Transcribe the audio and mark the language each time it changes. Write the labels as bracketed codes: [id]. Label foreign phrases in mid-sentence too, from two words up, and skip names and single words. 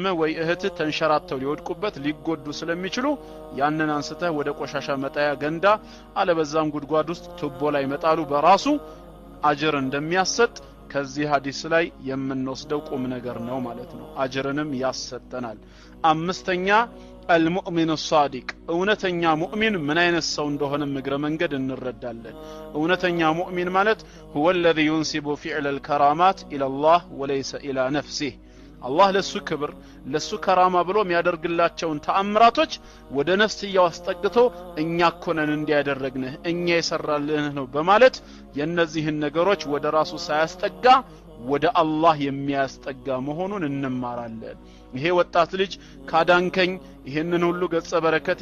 [am] ወይ እህት ተንሸራተው ሊወድቁበት ሊጎዱ ስለሚችሉ ያንን አንስተህ ወደ ቆሻሻ መጣያ ገንዳ አለበዛም ጉድጓድ ውስጥ ቱቦ ላይ መጣሉ በራሱ አጅር እንደሚያሰጥ ከዚህ ሐዲስ ላይ የምንወስደው ቁም ነገር ነው ማለት ነው። አጅርንም ያሰጠናል። አምስተኛ [ar] المؤمن الصادق [am] እውነተኛ ሙእሚን ምን አይነት ሰው እንደሆነ እግረ መንገድ እንረዳለን። እውነተኛ ሙእሚን ማለት [ar] هو الذي ينسب فعل الكرامات الى الله وليس الى نفسه [am] አላህ ለሱ ክብር ለሱ ከራማ ብሎ የሚያደርግላቸውን ተአምራቶች ወደ ነፍስያው አስጠግቶ እኛ ኮነን እንዲያደርግነህ እኛ የሰራልህ ነው በማለት የነዚህን ነገሮች ወደ ራሱ ሳያስጠጋ ወደ አላህ የሚያስጠጋ መሆኑን እንማራለን። ይሄ ወጣት ልጅ ካዳንከኝ ይሄንን ሁሉ ገጸ በረከት